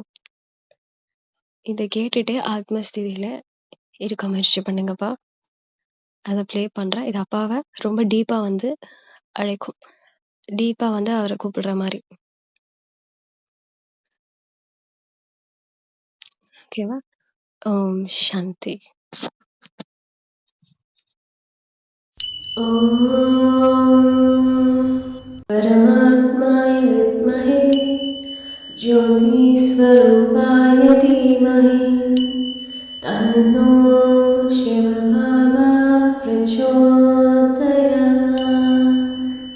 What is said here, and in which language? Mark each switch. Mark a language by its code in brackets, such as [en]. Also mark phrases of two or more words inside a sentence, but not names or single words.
[ta] இத கேட்டுட்டே ஆத்ம ஸ்திதியில இருக்க முயற்சி பண்ணுங்கப்பா. அத ப்ளே பண்றேன். இது அப்பாவ ரொம்ப டீப்பா வந்து அழைக்கும். டீப்பா வந்து அவர கூப்பிடுற மாரி. ஓகேவா? [sa] ॐ शान्ति. ஓம் परमात्माय विद्महे ज्योतिस्वरूपाय धीमहि तन्नो शिवबाबा प्रचोदयात्।